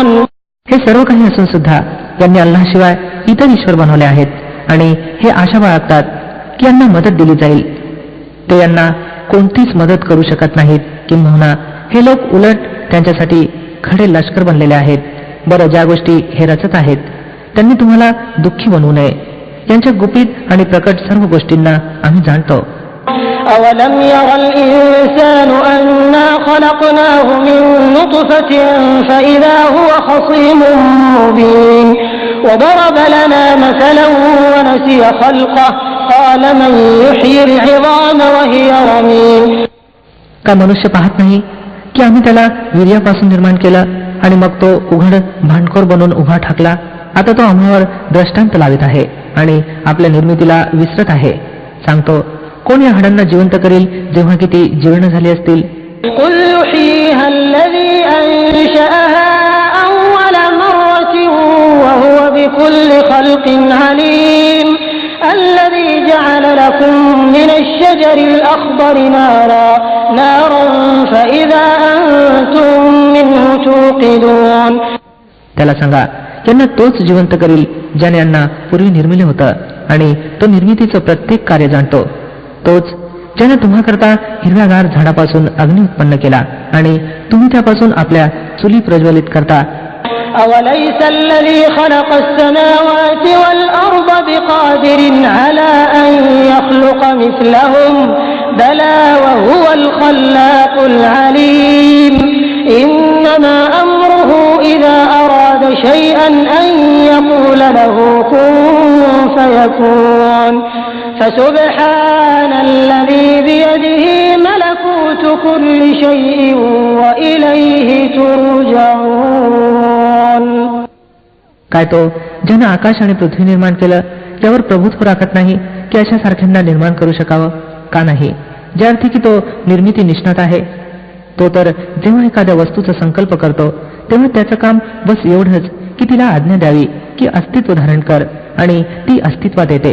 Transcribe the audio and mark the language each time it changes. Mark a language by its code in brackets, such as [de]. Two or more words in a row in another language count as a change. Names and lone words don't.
[mr] हे सर्व काही असून सुद्धा यांनी अल्लाहशिवाय इतर ईश्वर बनवले आहेत आणि हे आशा बाळगतात की यांना मदत दिली जाईल. ते यांना कोणतीच मदत करू शकत नाहीत. किंबहुना हे लोक उलट त्यांच्यासाठी खडे लष्कर बनलेले आहेत. बरं, ज्या गोष्टी हे रचत आहेत त्यांनी तुम्हाला दुःखी बनवू नये. यांच्या गुपित आणि प्रकट सर्व गोष्टींना आम्ही जाणतो. [ar] أولم ير الإنسان أنا خلقناه من نطفة فإذا هو خصيم مبين وضرب لنا مثلا ونسي خلقه قال من يحيي العظام وهي رميم. [mr] का मनुष्य पाहत नाही की आम्ही त्याला वीर्यापासून निर्माण केलं आणि मग तो उघड भांडखोर बनून उभा ठाकला. आता तो आम्हावर दृष्टांत लावित आहे आणि आपल्या निर्मितीला विसरत आहे. सांगतो, कोण या हाडांना जिवंत करील जेव्हा की ती जीर्ण झाली असतील. [ar] قل يحييها الذي أنشأها أول مرة وهو بكل خلق عليم. الذي جعل لكم من الشجر الأخضر نارا فإذا أنتم منه توقدون. [mr] त्याला सांगा, त्यांना तोच जिवंत करील ज्याने यांना पूर्वी निर्मिले होतं आणि तो निर्मितीचं प्रत्येक कार्य जाणतो. तोच ज्याने तुम्हा करता हिरव्यागार झाडापासून अग्नी उत्पन्न केला आणि तुम्ही त्यापासून आपल्या चुली प्रज्वलित करता. [ar] أوليس الذي خلق السماوات والأرض بقادر على أن يخلق مثلهم بلى وهو الخلاق العليم. إنما أمره إذا أراد شيئا أن يقول له كن فيكون. فسبحان الذي بيده ملكوت كل شيء وإليه ترجعون. [mr] काय तो ज्यानं आकाश आणि पृथ्वी निर्माण केलं त्यावर प्रभुत्व राखत नाही की अशा सारख्यांना निर्माण करू शकावं? का नाही, ज्या अर्थी की तो निर्मिती निष्णात आहे. तो तर जेव्हा एखाद्या वस्तूचा संकल्प करतो तेव्हा त्याचं काम बस एवढंच की तिला आज्ञा द्यावी की अस्तित्व धारण कर आणि ती अस्तित्वात येते.